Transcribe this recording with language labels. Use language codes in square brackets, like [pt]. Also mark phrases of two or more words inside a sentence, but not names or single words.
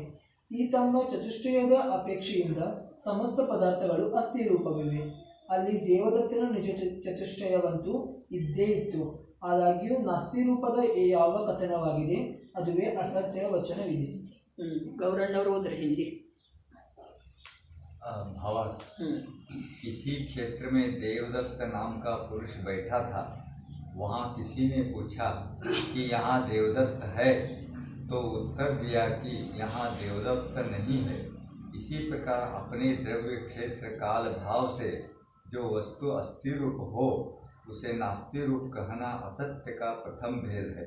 [kn] ಈ ತಮ್ಮ ಚತುಷ್ಟಯದ ಅಪೇಕ್ಷೆಯಿಂದ ಸಮಸ್ತ ಪದಾರ್ಥಗಳು ಅಸ್ಥಿರೂಪವಿವೆ. ಅಲ್ಲಿ ದೇವದತ್ತನ ನಿಜ ಚತುಷ್ಟಯವಂತೂ ಇದ್ದೇ ಇತ್ತು. ಆದಾಗ್ಯೂ ನಾಸ್ತಿ ರೂಪದ ಯಾವ ಕಥನವಾಗಿದೆ ಅದುವೇ ಅಸತ್ಯ ವಚನವಿದೆ. ಗೌರಣ್ಣವರು ಹೋದ್ರೆ ಹಿಂದಿ [hi] भावार्थ। किसी क्षेत्र में देवदत्त नाम का पुरुष बैठा था। वहाँ किसी ने पूछा कि यहाँ देवदत्त है, तो उत्तर दिया कि यहाँ देवदत्त नहीं है। इसी प्रकार अपने द्रव्य क्षेत्र काल भाव से जो वस्तु अस्थि रूप हो उसे नास्ति रूप कहना असत्य का प्रथम भेद है।